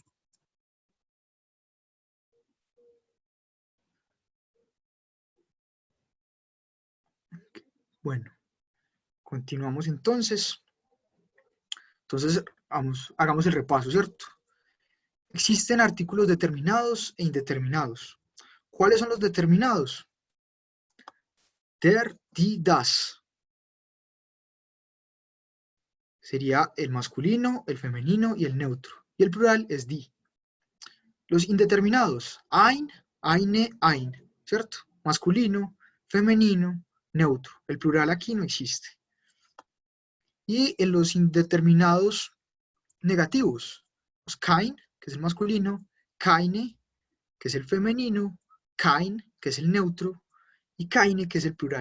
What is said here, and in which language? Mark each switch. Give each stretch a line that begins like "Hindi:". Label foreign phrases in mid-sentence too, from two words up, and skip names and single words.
Spanish: Bueno, continuamos entonces. Entonces, hagamos el repaso, ¿cierto? Existen artículos determinados e indeterminados. ¿Cuáles son los determinados?
German: Der, die, das.
Spanish: Sería el masculino, el femenino y el neutro. Y el plural es die. Los indeterminados,
German: ein, eine, ein,
Spanish: ¿cierto? Masculino, femenino, neutro. El plural aquí no existe. Y en los indeterminados negativos, los kein, que es el masculino, keine, que es el femenino, kein, que es el neutro, y keine, que es el plural.